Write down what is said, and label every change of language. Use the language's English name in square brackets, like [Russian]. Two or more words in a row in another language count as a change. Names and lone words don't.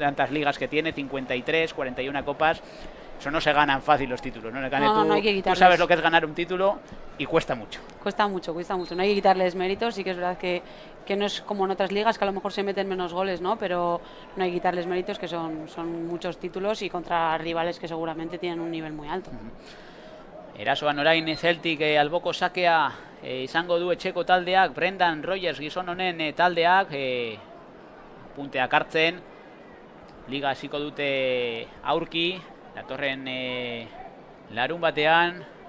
[Spanish] Tantas ligas que tiene, 53, 41 copas. Eso no se ganan fácil los títulos, ¿no? No hay que quitarles. Tú sabes lo que es ganar un título y cuesta mucho. Cuesta mucho. No hay que quitarles méritos. Sí que es verdad que no es como en otras ligas, que a lo mejor se meten menos goles, ¿no? Pero no hay que quitarles méritos, que son muchos títulos y contra rivales que seguramente tienen un nivel muy alto. [Basque] Erasoan orain Celtic alboko sakea izango du etxeko taldeak, Brendan Rodgers gizon honen taldeak punteak hartzen, liga hasiko dute aurki, datorren larun batean.